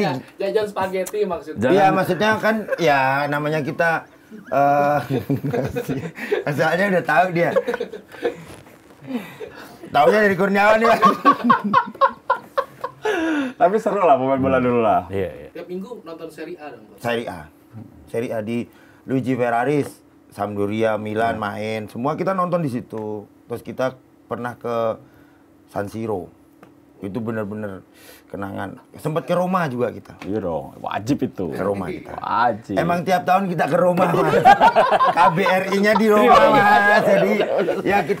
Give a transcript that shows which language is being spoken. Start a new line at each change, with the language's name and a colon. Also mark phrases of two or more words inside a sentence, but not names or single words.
Indonesian: Jajan spaghetti maksudnya. Jangan- Iya maksudnya kan ya namanya kita masalahnya udah tahu dia. Taunya dari Kurniawan ya. Tapi seru lah pemain bola dulu lah. Iya, iya. Tiap minggu nonton Serie A dong, Coach. Serie A di Luigi Ferraris, Sampdoria, Milan main, semua kita nonton di situ. Terus kita pernah ke San Siro. Itu benar-benar kenangan. Sempat ke Roma juga kita. Iya dong, wajib itu. Ke Roma kita. Wajib. Emang tiap tahun kita ke Roma, Mas. KBRI-nya di Roma, Mas. Jadi ya kita